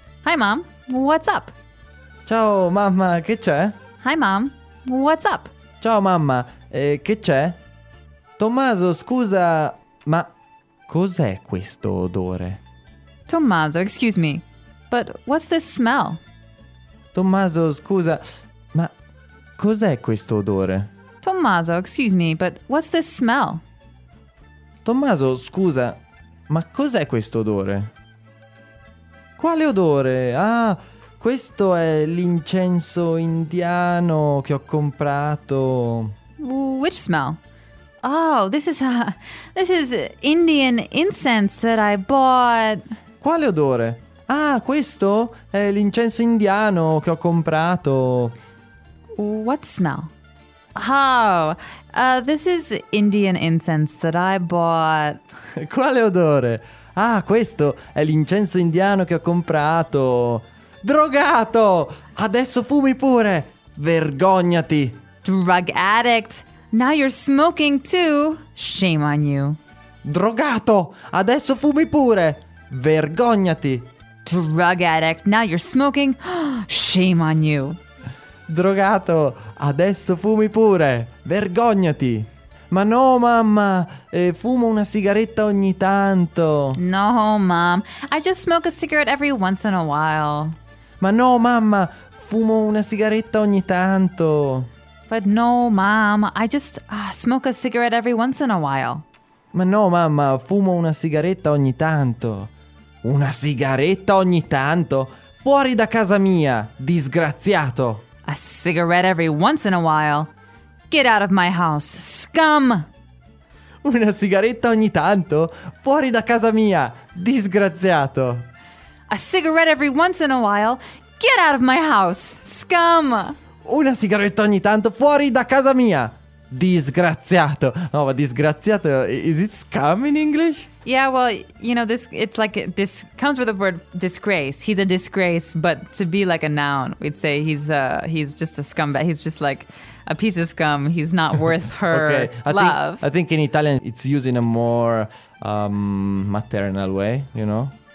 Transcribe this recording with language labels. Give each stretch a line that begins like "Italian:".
English: Hi mom, what's up?
Italian: Ciao mamma, che c'è?
English: Hi mom, what's up?
Italian: Ciao mamma, che c'è? Tommaso, scusa... Ma cos'è questo odore?
English: Tommaso, excuse me, but what's this smell?
Italian: Tommaso, scusa, ma cos'è questo odore?
English: Tommaso, excuse me, but what's this smell?
Italian: Tommaso, scusa, ma cos'è questo odore? Quale odore? Ah, questo è l'incenso indiano che ho comprato.
English: Which smell? Oh, this is Indian incense that I bought.
Italian: Quale odore? Ah, questo è l'incenso indiano che ho comprato.
English: What smell? Oh, this is Indian incense that I bought.
Italian: Quale odore? Ah, questo è l'incenso indiano che ho comprato. Drogato! Adesso fumi pure! Vergognati!
English: Drug addict! Now you're smoking too. Shame on you.
Italian: Drogato! Adesso fumi pure! Vergognati!
English: Drug addict! Now you're smoking. Shame on you.
Italian: Drogato! Adesso fumi pure! Vergognati! Ma no, mamma! Fumo una sigaretta ogni tanto!
English: No, mom. I just smoke a cigarette every once in a while.
Italian: Ma no, mamma! Fumo una sigaretta ogni tanto!
English: But no, mom, I just smoke a cigarette every once in a while.
Italian: Ma no, mamma, fumo una sigaretta ogni tanto. Una sigaretta ogni tanto? Fuori da casa mia, disgraziato!
English: A cigarette every once in a while? Get out of my house, scum!
Italian: Una sigaretta ogni tanto? Fuori da casa mia, disgraziato!
English: A cigarette every once in a while? Get out of my house, scum!
Italian: Una sigaretta ogni tanto fuori da casa mia, Disgraziato. No, ma disgraziato,
English: is it scum in English? Yeah, well, you know, this, it's like, this comes with the word disgrace. He's a disgrace, but to be like a noun, we'd say he's just a scumbag. He's just like a piece of scum. He's not worth her love. I think in Italian it's used in a more maternal way, you know?